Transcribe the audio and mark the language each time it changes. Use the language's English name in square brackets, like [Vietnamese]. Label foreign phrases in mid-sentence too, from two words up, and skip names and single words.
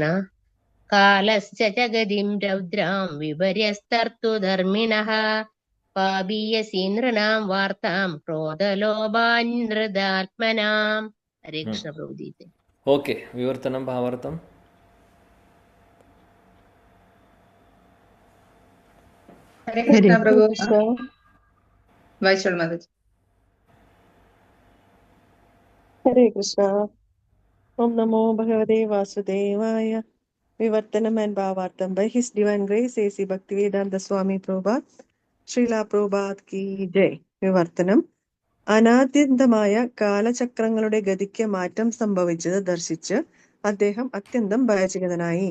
[Sanskrit] കാലസ്യ ച ഗതിം രൗദ്രാം വിപര്യസ്തർതു ധർമ്മിണഃ പാപീയസീ നൃണാം വാർത്താം ക്രോധലോഭാനൃതാത്മനാം. [Malayalam] ഹരേ കൃഷ്ണ പ്രഭുജി. ഓക്കെ. വിവർത്തനം ഭാവാർത്ഥം. ഹരേ കൃഷ്ണ പ്രഭു. കൃഷ്ണ. വായിച്ചോളൂ മാതാജി. ഹരേ കൃഷ്ണ. [Sanskrit] ॐ नमो भगवते वासुदेवाय. [English] Vivartanam and Bhavaartam. By His Divine Grace, A.C. Bhaktivedanta Swami Prabhupada, [Hindi] श्रील प्रभुपाद की जय. [Malayalam] വിവർത്തനം. അനാദ്യന്തമായ കാലചക്രങ്ങളുടെ ഗതിക്ക് മാറ്റം സംഭവിച്ചത് ദർശിച്ച് അദ്ദേഹം അത്യന്തം ഭയചകിതനായി.